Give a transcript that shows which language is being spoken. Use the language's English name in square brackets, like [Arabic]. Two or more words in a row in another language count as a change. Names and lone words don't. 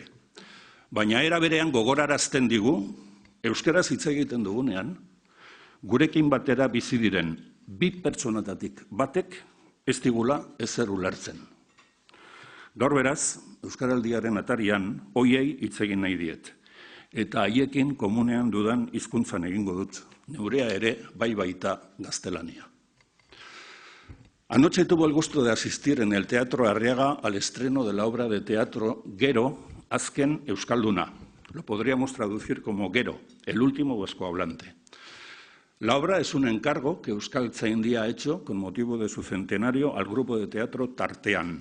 [Basque] Baina era berean gogorarazten digu, euskaraz hitz egiten dugunean, gurekin batera bizi diren 2 pertsonatatik batek ez digula ezer ulertzen. Gaur beraz, euskaraldiaren atarian hoiei hitz egin nahi diet. Eta haiekin komunean dudan hizkuntzan egingo dut, neurea ere bai baita gaztelania. [Spanish] Anoche tuvo el gusto de asistir en el Teatro Arriaga al estreno de la obra de teatro Gero, Azken Euskalduna. Lo podríamos traducir como Gero, el último vascohablante. La obra es un encargo que Euskaltzaindia ha hecho con motivo de su centenario al grupo de teatro Tartean.